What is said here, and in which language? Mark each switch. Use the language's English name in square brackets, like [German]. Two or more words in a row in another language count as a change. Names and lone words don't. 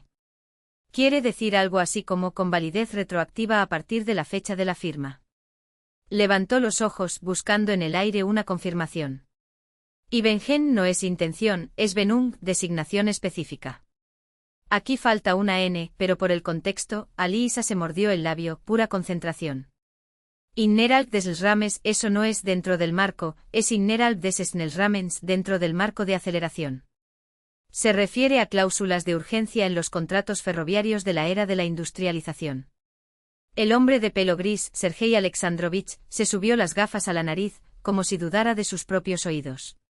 [Spanish] Quiere decir algo así como con validez retroactiva a partir de la fecha de la firma. Levantó los ojos, buscando en el aire una confirmación. Y Bengen no es intención, es Benung, designación específica. Aquí falta una N, pero por el contexto, Aliisa se mordió el labio, pura concentración. [German] Innerhalb des Ramens, [Spanish] eso no es dentro del marco, es [German] Innerhalb des Ramens, [Spanish] dentro del marco de aceleración. Se refiere a cláusulas de urgencia en los contratos ferroviarios de la era de la industrialización. El hombre de pelo gris, Sergei Alexandrovich, se subió las gafas a la nariz, como si dudara de sus propios oídos.